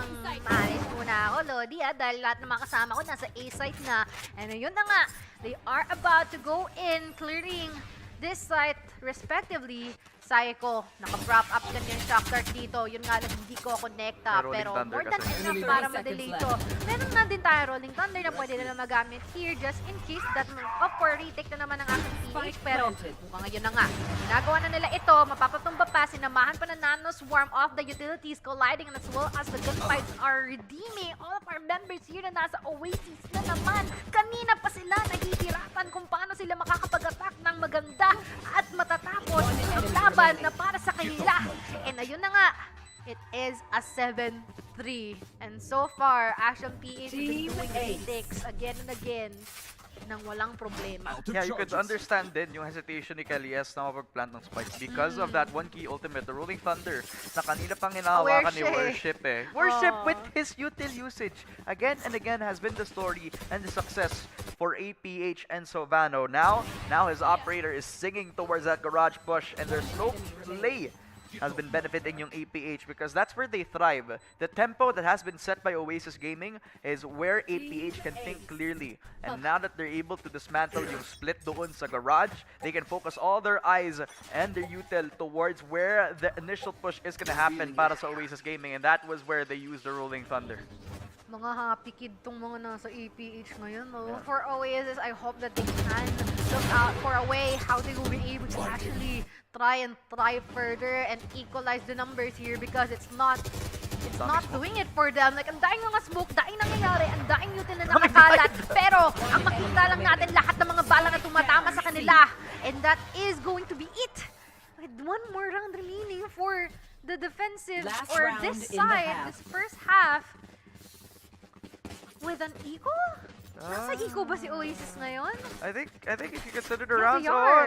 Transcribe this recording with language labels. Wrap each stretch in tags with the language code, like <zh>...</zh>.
<tl>Maalis muna ako, Lodi, dahil lahat ng mga kasama ko nasa A-site na.</tl> <en>And yun na nga, they are about to go in, clearing this site respectively.</en> <tl>Psycho, naka-prop up kanyang shock dart dito. Yun nga lang, hindi ko connecta. Pero more than enough para ma-delay ito. Meron nga din tayo Rolling Thunder na pwede nila magamit here</tl> <en>just in case that, of course,</en> <tl>retake na naman ang ating PH. Pero mukhang ngayon na nga, ginagawa na nila ito. Mapapatumba pa, sinamahan pa na</tl> <en>Nano Swarm of the utilities colliding and as well as the gunfights are redeeming all of our members here</en> <tl>na nasa Oasis na naman. Kanina pa sila naghihirapan kung paano sila makakapag-attack ng maganda at matatapos ang laban na para sa kanila.</tl> <en>And</en> <tl>ayun na nga,</tl> <en>it is a 7-3. And so far, Action PH has been doing retakes again and again</en> <tl>nang walang problema.</tl> <en>Yeah, you could understand din yung hesitation ni Kalias na mapag-plant ng spikes because of that one key ultimate, the Rolling Thunder,</en> <tl>na kanina pang hinahawakan ni</tl> <en>Worship Worship with his util usage again and again has been the story and the success for APH and Sovano. Now his operator is singing towards that garage push and their slow play has been benefiting yung APH because that's where they thrive. The tempo that has been set by Oasis Gaming is where APH can think clearly. And now that they're able to dismantle yung split doon sa garage, they can focus all their eyes and their util towards where the initial push is gonna happen para sa Oasis Gaming, and that was where they used the Rolling Thunder.</en> <tl>Mga happy kid tong mga nasa APH ngayon. No?</tl> <en>For Oasis, I hope that they can look out for a way how they will be able to actually try further and equalize the numbers here because it's not doing it for them.</en> <tl>Like, ang daing mga smoke, daing nangyayari, ang daing util na nakakalat. Pero, ang makita lang natin lahat ng mga bala na tumatama sa kanila.</tl> <en>And that is going to be it. With one more round remaining for the defensive or this side, this first half. With an eco?</en> <tl>Nasa eco ba si Oasis ngayon?</tl> <en>I think if you consider the rounds, they are.</en>